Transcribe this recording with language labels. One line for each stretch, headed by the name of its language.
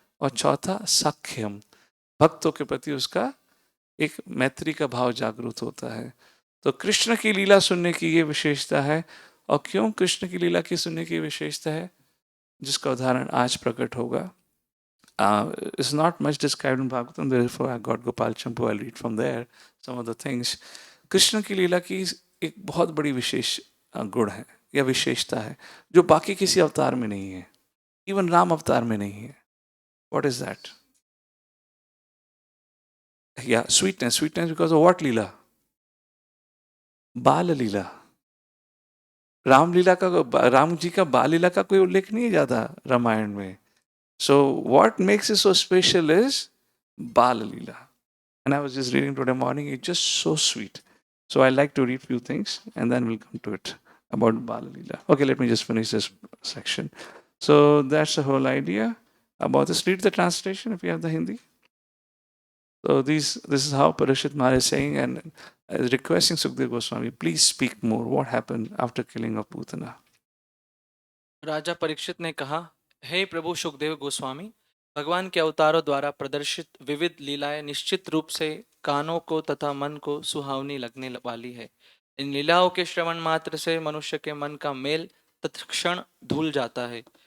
Hindi: और चौथा सख्यम, भक्तों के प्रति उसका एक मैत्री का भाव जागृत होता है। तो कृष्ण की लीला सुनने की ये विशेषता है। और क्यों कृष्ण की लीला की सुनने की विशेषता है, जिसका उदाहरण आज प्रकट होगा।
English: It's not much described in Bhagavatam, therefore I got Gopal Champu, I'll read from there some of the things.
Hindi: Krishna की लीला की एक बहुत बड़ी विशेष गुण है या विशेषता है जो बाकी किसी अवतार में नहीं है, इवन राम अवतार में नहीं है।
English: What is that? Yeah, sweetness. Sweetness because of what leela?
Hindi: बाल लीला। राम लीला का, राम जी का बाल लीला का कोई उल्लेख नहीं है ज्यादा रामायण में।
English: So what makes it so special is Bal Leela. And I was just reading today morning, it's just so sweet. So I like to read few things and then we'll come to it about Bal Leela. Okay, let me just finish this section. So that's the whole idea about this. Read the translation if you have the Hindi. So this is how Parashit Maharaj is saying and is requesting Sukdev Goswami, please speak more. What happened after killing of Putana?
Hindi: राजा परीक्षित ने कहा, हे प्रभु सुखदेव गोस्वामी, भगवान के अवतारों द्वारा प्रदर्शित विविध लीलाएं निश्चित रूप से कानों को तथा मन को सुहावनी लगने वाली है। इन लीलाओं के श्रवण मात्र से मनुष्य के मन का मेल तत्क्षण धुल जाता है।